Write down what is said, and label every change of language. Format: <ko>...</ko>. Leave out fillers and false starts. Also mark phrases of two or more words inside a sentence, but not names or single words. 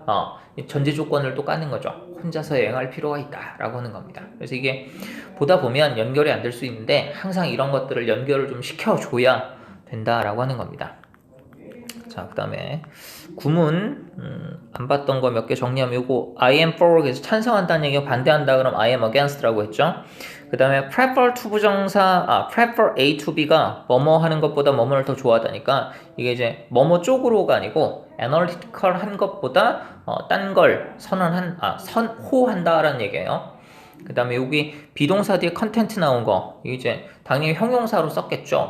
<ko>전제 조건을 또 까는 거죠. 혼자서 여행할 필요가 있다라고 하는 겁니다. 그래서 이게 보다 보면 연결이 안 될 수 있는데 항상 이런 것들을 연결을 좀 시켜줘야 된다라고 하는 겁니다. 자, 그 다음에 구문 안 봤던 거 몇 개 정리하면 요거</ko> <en>I am for</en> <ko>그래서 찬성한다는 얘기가 반대한다 그럼</ko> <en>I am against</en> <ko>라고 했죠. 그 다음에</ko> <en>prefer to</en> <ko>부정사</ko> <en>prefer A to B</en> <ko>가 뭐뭐 하는 것보다 뭐뭐를 더 좋아하다니까 이게 이제 뭐뭐 쪽으로가 아니고 analytical 한 것보다 딴 걸 선호한다라는 얘기예요. 그 다음에 여기 비동사 뒤에 컨텐트 나온 거 이제 당연히 형용사로 썼겠죠.</ko>